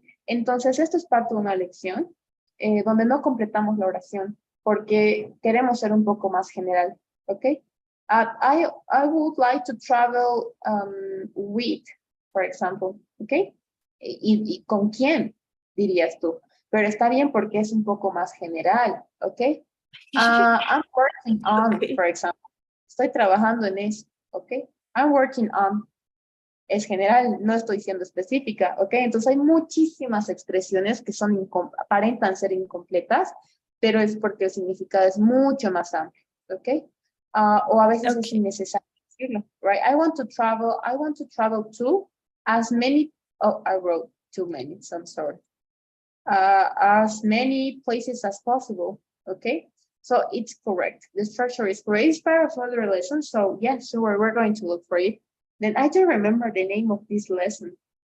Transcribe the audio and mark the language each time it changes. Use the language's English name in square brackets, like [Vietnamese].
[Spanish] Entonces, esto es parte de una lección donde no completamos la oración porque queremos ser un poco más general, ¿ok? [English] I would like to travel with, for example, ¿ok? [Spanish] ¿Y con quién dirías tú? Pero está bien porque es un poco más general, ¿ok? [English] I'm working on, for example. [Spanish] Estoy trabajando en eso. ¿Ok? [English] I'm working on. [Spanish] Es general, no estoy siendo específica, ¿ok? Entonces hay muchísimas expresiones que aparentan ser incompletas, pero es porque el significado es mucho más amplio, ¿ok? O a veces es innecesario decirlo, right? [English] I want to travel to as many, oh, I wrote too many, so I'm sorry. As many places as possible, ¿ok? So it's correct. The structure is correct. It's part of other lessons. So yes, sure, we're going to look for it. Then I don't remember the name of this lesson.